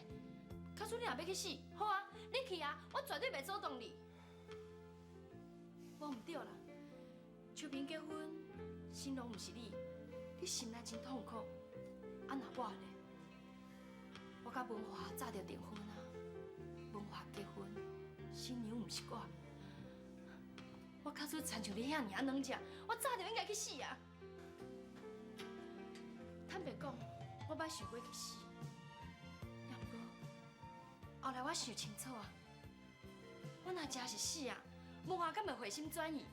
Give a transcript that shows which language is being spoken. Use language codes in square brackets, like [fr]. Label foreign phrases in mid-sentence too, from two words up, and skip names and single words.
[nan] 假使你若要去死，好啊，你去啊，我绝对袂阻挡你。我唔对啦，秋萍结婚，新郎唔是你，你心内真痛苦。啊那我咧，我甲文华早就订婚啊，文华结婚，新娘唔是我。我假使亲像你遐尔软食，我早就应该去死啊！坦白讲，我捌想过去死，也毋过后来我想清楚啊，我若真是死啊，文华敢会回心转意？